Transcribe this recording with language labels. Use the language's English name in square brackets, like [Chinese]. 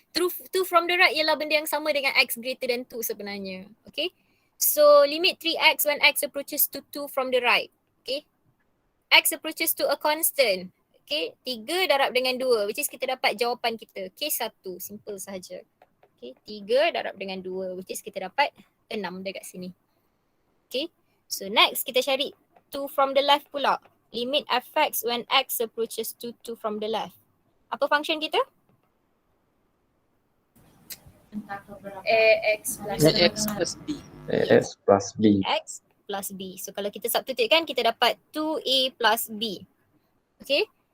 [English] 2 from the right [Malay] ialah benda yang sama dengan [English] x greater than 2 [Malay] sebenarnya. [English] Okay. So limit 3x when x approaches to 2 from the right. Okay. X approaches to a constant. [Malay] Okay. 3 darab dengan 2 which is kita dapat jawapan kita. Case 1. Simple sahaja. Okay. 3 darab dengan 2 which is kita dapat 6 dekat sini. [English] Okay. So next kita cari 2 from the left [Malay] pula. [English] Limit fx when x approaches to 2 from the left. [Malay] Apa function kita? [English] AX plus Ax plus b. Ax plus b. X plus b. [Malay] So kalau kita substitute kan kita dapat [English] 2a plus b. Okay.